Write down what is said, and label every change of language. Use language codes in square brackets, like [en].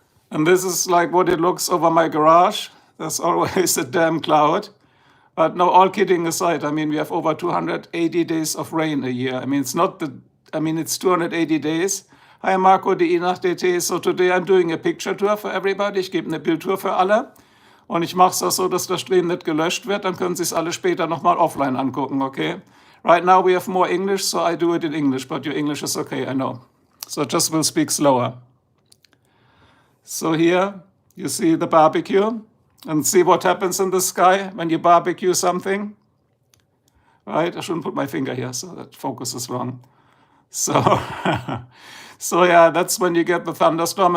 [en] And this is like what it looks over my garage. There's always a damn cloud. But no, all kidding aside, I mean, we have over 280 days of rain a year. I mean, it's 280 days. Hi Marco, die nach DT. So today I'm doing a picture tour for everybody. [de] Ich gebe eine Bildtour für alle. Und ich mache es auch so, dass der Stream nicht gelöscht wird. Dann können Sie es alle später nochmal offline angucken, okay? [en] Right now we have more English, so I do it in English, but your English is okay, I know. So just will speak slower. So here you see the barbecue. And see what happens in the sky when you barbecue something. Right? I shouldn't put my finger here, so that focus is wrong. So, so yeah, that's when you get the thunderstorm.